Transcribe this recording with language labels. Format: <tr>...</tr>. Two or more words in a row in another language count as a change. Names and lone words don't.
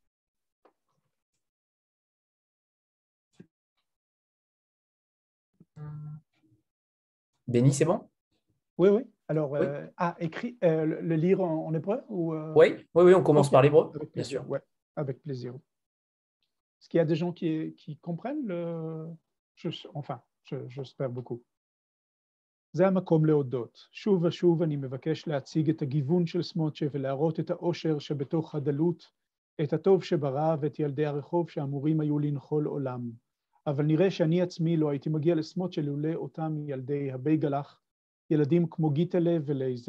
<fr>Benny, c'est bon? Oui. Alors, Oui. écrit, le lire en hébreu ou, Oui, on commence okay. par l'hébreu, Avec bien plaisir, sûr. Ouais, avec plaisir. Est-ce qu'il y a des gens qui comprennent j'espère beaucoup.</fr> <he>זה המקום להודות. שוב ושוב אני מבקש להציג את הגיוון של סמוטשה ולהראות את האושר שבתוך הדלות, את הטוב שברא ואת ילדי הרחוב שאמורים היו לנחול עולם. אבל נראה שאני עצמי לא הייתי מגיע לסמוטשה לולא אותם ילדי הבייגלח, ילדים כמו גיטלה ולייזר.</he>